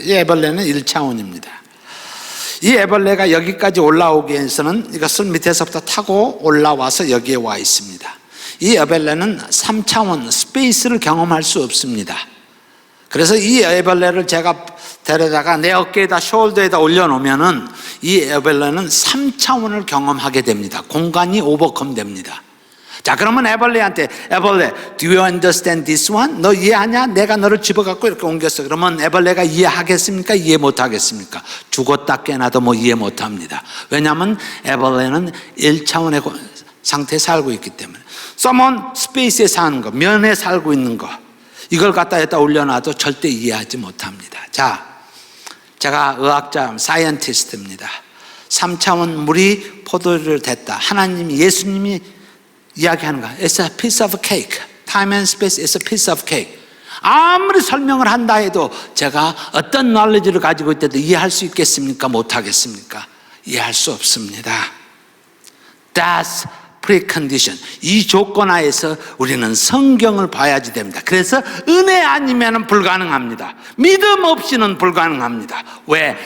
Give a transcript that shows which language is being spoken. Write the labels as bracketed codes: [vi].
[ko] 이 애벌레는 1차원입니다. 이 애벌레가 여기까지 올라오기 위해서는 이것을 밑에서부터 타고 올라와서 여기에 와 있습니다. 이 애벌레는 3차원 스페이스를 경험할 수 없습니다. 그래서 이 애벌레를 제가 데려다가 내 어깨에다 숄더에다 올려놓으면은 이 애벌레는 3차원을 경험하게 됩니다. 공간이 오버컴 됩니다. 자, 그러면 애벌레한테, 애벌레, [en] do you understand this one? [ko] 너 이해하냐? 내가 너를 집어갖고 이렇게 옮겼어. 그러면 애벌레가 이해하겠습니까? 이해 못하겠습니까? 죽었다 깨나도 뭐 이해 못합니다. 왜냐하면 애벌레는 1차원의 상태에 살고 있기 때문에. someone 스페이스에 사는 거, 면에 살고 있는 거, 이걸 갖다 여기다 올려놔도 절대 이해하지 못합니다. 자, 제가 의학자, 사이언티스트입니다. 3차원 물이 포도주를 댔다. 하나님이, 예수님이 이야기하는 거야. [en] It's a piece of cake. Time and space is a piece of cake. [ko] 아무리 설명을 한다 해도 제가 어떤 knowledge를 가지고 있다도 이해할 수 있겠습니까? 못하겠습니까? 이해할 수 없습니다. [en] That's precondition. [ko] 이 조건 하에서 우리는 성경을 봐야지 됩니다. 그래서 은혜 아니면 불가능합니다. 믿음 없이는 불가능합니다. 왜?